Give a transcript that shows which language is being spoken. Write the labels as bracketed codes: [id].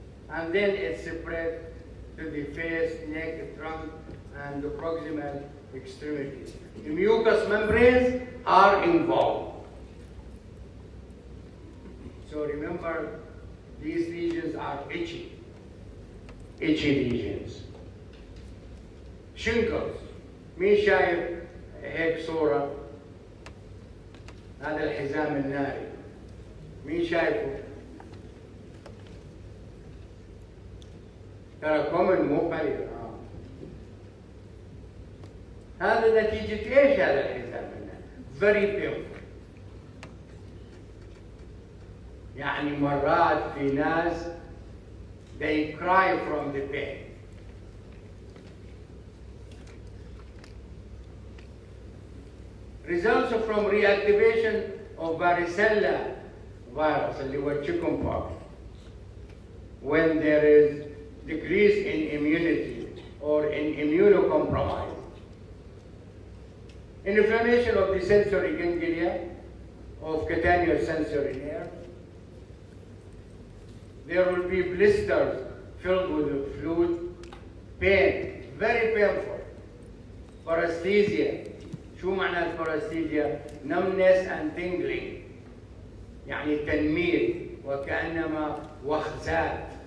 [en] And then it spread to the face, neck, trunk, and the proximal extremities. The mucous membranes are involved. So remember, these lesions are itchy lesions. Shingles. [ar] مين شايف هيك صورة؟ هذا الحزام الناري. مين شايفه؟ ترى كومن مو قليل. هذا نتيجة ايش هذا الحزام الناري؟ [en] Very painful. [ar] يعني مرات في ناس [en] they cry from the pain. Results from reactivation of varicella virus, [ar] اللي هو [en] chickenpox, when there is decrease in immunity or in immunocompromise. Inflammation of the sensory ganglia of cutaneous sensory nerve. There will be blisters filled with fluid, pain, very painful. Paresthesia. [ar] شو معنى البارستيجيا؟ [en] numbness and tingling. [ar] يعني تنميل وكأنما وخزات.